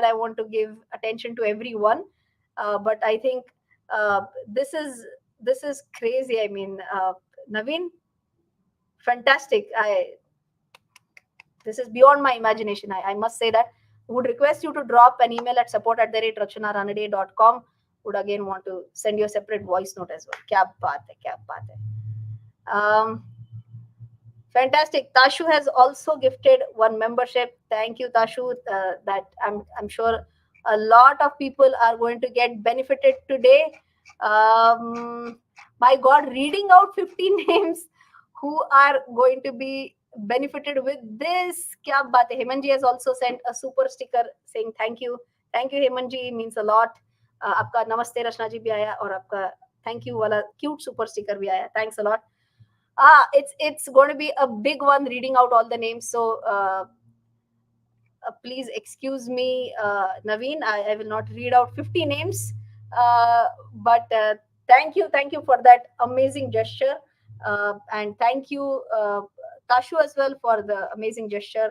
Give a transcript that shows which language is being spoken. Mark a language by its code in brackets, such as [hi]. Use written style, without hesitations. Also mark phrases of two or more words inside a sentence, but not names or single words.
[en] I want to give attention to everyone, but I think uh, this is this is crazy. I mean, Naveen, fantastic. This is beyond my imagination. I must say that. Would request you to drop an email at support@rachanaranade.com. Would again want to send you a separate voice note as well. [hi] Kya baat hai, kya baat hai. [en] Fantastic. Tashu has also gifted one membership. Thank you, Tashu. That I'm sure a lot of people are going to get benefited today. My God, reading out 15 names who are going to be benefited with this. [hi] Kya baat hai. [en] Hemanji has also sent a super sticker saying thank you. Thank you, Hemanji. Means a lot. [hi] आपका नमस्ते रचना जी भी आया और आपका [en] thank you [hi] वाला [en] cute super sticker [hi] भी आया. [en] Thanks a lot. It's going to be a big one reading out all the names. So please excuse me, Naveen. I will not read out 50 names, but thank you for that amazing gesture, and thank you Tashu as well for the amazing gesture.